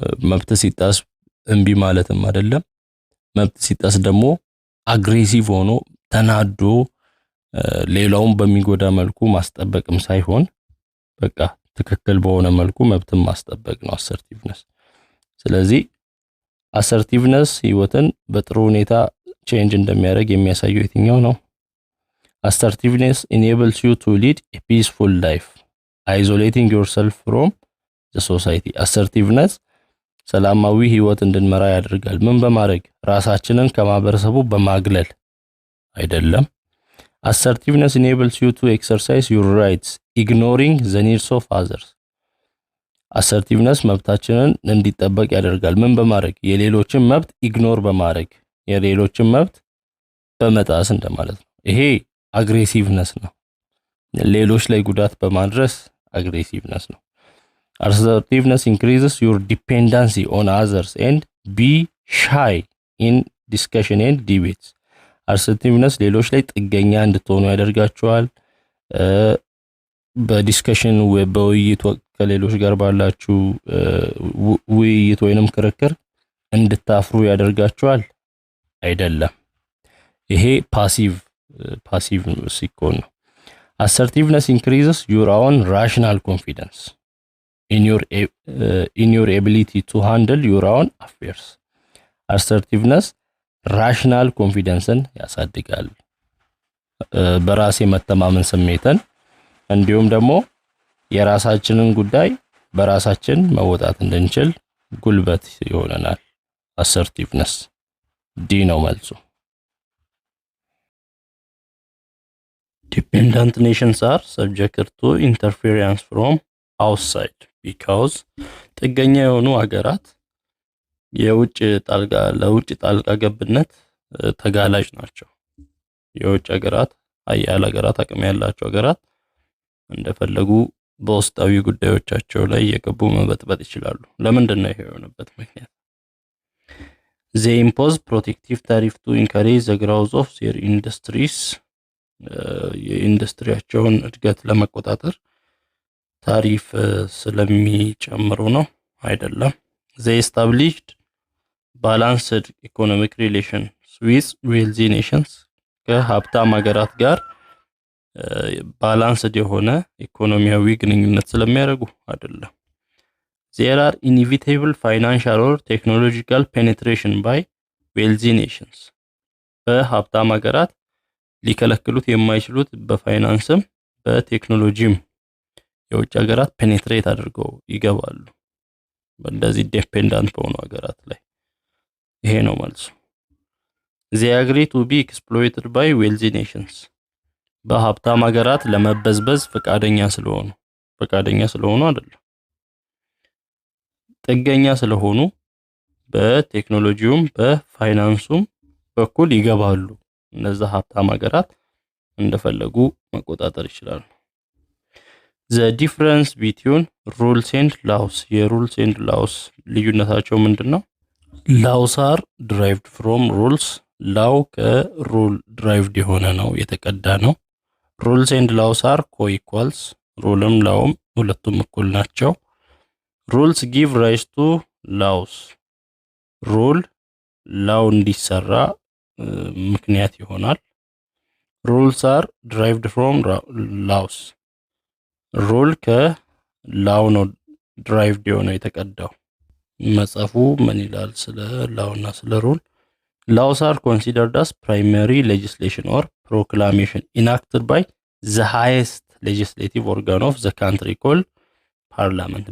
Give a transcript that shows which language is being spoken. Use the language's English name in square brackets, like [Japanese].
[Amharic] መብት ሲጣስ እንቢ ማለትም አይደለም። መብት ሲጣስ ደግሞ አግሬሲቭ ሆኖ ተናዶ ሌላውን በሚጎዳ መልኩ ማስጠበቅም ሳይሆን በቃ ትክክል በሆነ መልኩ መብትን ማስጠበቅ ነው አሰርቲቭነስ። ስለዚህ አሰርቲቭነስ ህይወትን በጥሩ ሁኔታ ቼንጅ እንደሚያደርግ የሚያሳየው የትኛው ነው? [English] Assertiveness enables you to lead a peaceful life, isolating yourself from the society. [Amharic] Assertiveness ሰላማዊ ህይወት እንድንመራ ያደርጋል። ምን በማድረግ? ራሳችንን ከማህበረሰቡ በማግለል አይደለም። [English] Assertiveness enables you to exercise your rights, ignoring the needs of others. [Amharic] Assertiveness መብታችንን እንዲጠበቅ ያደርጋል። ምን በማድረግ? የሌሎችን መብት ኢግኖር በማድረግ የሌሎችን መብት በመጣስ እንደማለት ነው። ይሄ አግሬሲቭነስ ነው። ሌሎች ላይ ጉዳት በማድረስ አግሬሲቭነስ ነው። [English] Assertiveness increases your dependency on others and be shy in discussion and debates. [Amharic] Assertiveness ሌሎች ላይ ጥገኛ እንድትሆኑ ያደርጋቸዋል። በዲስከሽን በውይይት ወቅት ከሌሎች ጋር ባላችሁ ውይይት ወይንም ክርክር እንድታፍሩ ያደርጋችኋል? አይደለም። ይሄ ፓሲቭ ሲኮን ነው። [English] assertiveness increases your own rational confidence in your ability to handle your own affairs. [Amharic] assertiveness rational confidence-ን ያሳድጋል። በራሴ መተማመን ስሜትን እንዲሁም ደግሞ የራሳችንን ጉዳይ በራሳችን መወጣት እንድንችል ጉልበት ይሆነናል። assertiveness ዲ ነው መልሱ። [English] Dependent nations are subjected to interference from outside because [Amharic] ጥገኛ የሆኑ ሀገራት ለውጭ ጣልቃ ገብነት ተጋላጭ ናቸው። የውጭ ሀገራት ሀያል ሀገራት አቅም ያላቸው ሀገራት እንደፈለጉ በውስጣዊ ጉዳዮቻቸው ላይ የገቡ መበጥበጥ ይችላሉ። ለምንድን ነው ይሄ የሆነበት ምክንያት? [English] They impose protective tariff to encourage the growth of their industries. [Amharic] የኢንዱስትሪያቸውን እድገት ለመቆጣጠር ታሪፍ ስለሚጨምሩ ነው? አይደለም። [English] They established balanced economic relations with wealthy nations. [Amharic] ከሀብታም ሀገራት ጋር ባላንስድ የሆነ ኢኮኖሚያዊ ግንኙነት ስለሚያደርጉ አይደለም። [English] There are inevitable financial or technological penetration by wealthy nations. [Amharic] በሀብታም ሀገራት ሊከለክሉት የማይችሉት በፋይናንስም በቴክኖሎጂም የውጭ ሀገራት ፔኔትሬት አድርገው ይገባሉ በእንደዚህ ዲፔንዳንት በሆኑ ሀገራት ላይ። ይሄ ነው መልሱ። [English] They agree to be exploited by wealthy nations. [Amharic] በሀብታም ሀገራት ለመበዝበዝ ፈቃደኛ ስለሆኑ አይደለም። ጥገኛ ስለሆኑ በቴክኖሎጂውም በፋይናንሱም በኩል ይገባሉ። እነዛ ሀብታም ሀገራት እንደፈለጉ መቆጣጠር ይችላሉ። [English] The difference between rules and laws. [Amharic] የሩልስ and laws ልዩነታቸው ምንድነው? [English] Laws are derived from rules. law ከሩል derived [Amharic] የሆነ ነው፣ የተቀዳ ነው። [English] rules and laws are co-equals. [Amharic] ሩልም ላውም ሁለቱም እኩል ናቸው። [English] rules give rise to laws. [Amharic] ሩል ላው እንዲሰራ ምክንያት ይሆናል። [English] rules are derived from laws. [Amharic] ሩል ከላው ነው derived የሆነው የተቀዳው። መጽሐፉ ምን ይላል ስለ ላውና ስለ ሩል? [English] Laws are considered as primary legislation or proclamation enacted by the highest legislative organ of the country called parliament.